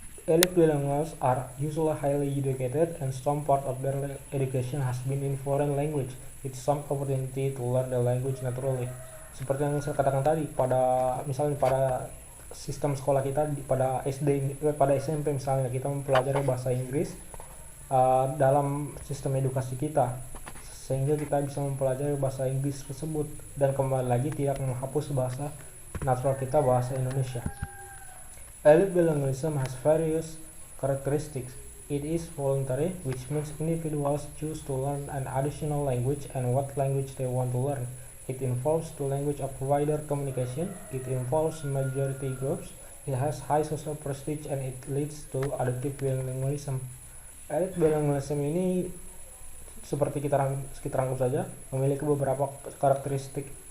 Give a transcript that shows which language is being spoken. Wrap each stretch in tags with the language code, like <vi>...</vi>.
<en>Elite bilinguals are usually highly educated and some part of their education has been in foreign language with some opportunity to learn the language naturally.</en> <id>Seperti yang saya katakan tadi, misalnya pada sistem sekolah kita pada pada SMP misalnya kita mempelajari bahasa Inggris dalam sistem edukasi kita, sehingga kita bisa mempelajari bahasa Inggris tersebut dan kembali lagi tidak menghapus bahasa natural kita, bahasa Indonesia.</id> <en>Elite bilingualism has various characteristics. It is voluntary, which means individuals choose to learn an additional language and what language they want to learn. It involves the language of wider communication. It involves majority groups. It has high social prestige and it leads to adaptive bilingualism.</en> <id>Elite bilingualism ini seperti kita rangkum saja, memiliki beberapa karakteristik.</id>